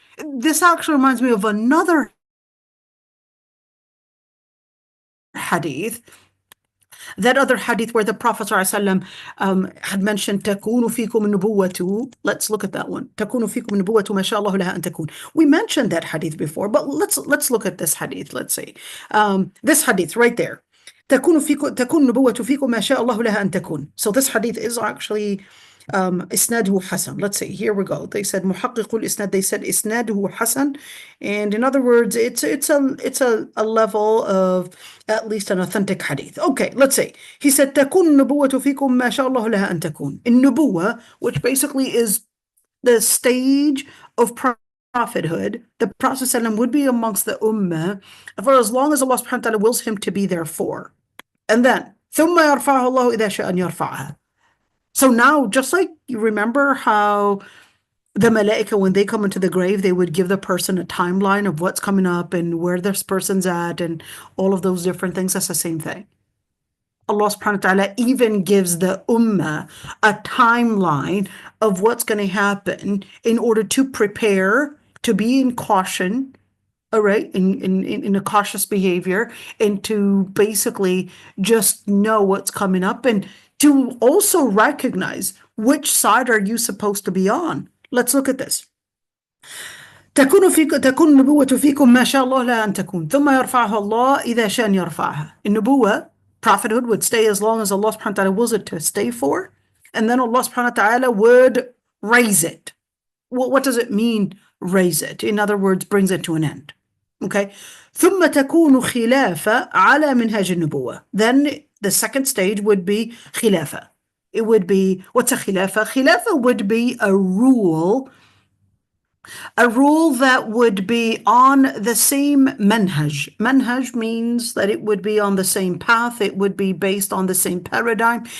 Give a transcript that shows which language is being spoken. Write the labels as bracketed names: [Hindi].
[English] This actually reminds me of another hadith, that other hadith where the Prophet ﷺ had mentioned [Arabic] تَكُونُ فِيكُمْ النُّبُوَّةُ. [English] Let's look at that one. [Arabic] تَكُونُ فِيكُمْ النُّبُوَّةُ مَا شَاء اللَّهُ لَهَا أَن تَكُونَ. [English] We mentioned that hadith before, but let's look at this hadith. Let's see. This hadith right there. [Arabic] تكون نبوة فيكم ما شاء الله لها أن تكون. [English] So this hadith is actually [Arabic] إسناده حسن. [English] Let's see, here we go. They said [Arabic] محقق الإسناد. [English] They said [Arabic] إسناده حسن, [English] and in other words, it's a level of at least an authentic hadith. Okay, let's see. He said [Arabic] تكون النبوة فيكم ما شاء الله لها أن تكون. [English] النبوة, which basically is the stage of prophethood, the Prophet ﷺ would be amongst the ummah for as long as Allah subhanahu wa ta'ala wills him to be there for. And then [Arabic] ثم يرفعها الله إذا شاء أن يرفعها. [English] So now, just like you remember how the malaika, when they come into the grave, they would give the person a timeline of what's coming up and where this person's at and all of those different things. That's the same thing. Allah subhanahu wa ta'ala even gives the ummah a timeline of what's going to happen in order to prepare, to be in caution, all right, in a cautious behavior, and to basically just know what's coming up, and to also recognize which side are you supposed to be on. Let's look at this. [Arabic] تكون النبوة فيكم ما شاء الله لا أن تكون ثم يرفعها الله إذا شاء يرفعها. [English] النبوة, prophethood, would stay as long as Allah subhanahu wa ta'ala wills it to stay for, and then Allah subhanahu wa ta'ala would raise it. What does it mean, raise it? In other words, brings it to an end. Okay. [Arabic] ثم تكون خلافة على منهج النبوة. [English] Then the second stage would be khilafah. It would be, what's a khilafah? Khilafah would be a rule that would be on the same manhaj. Manhaj means that it would be on the same path. It would be based on the same paradigm.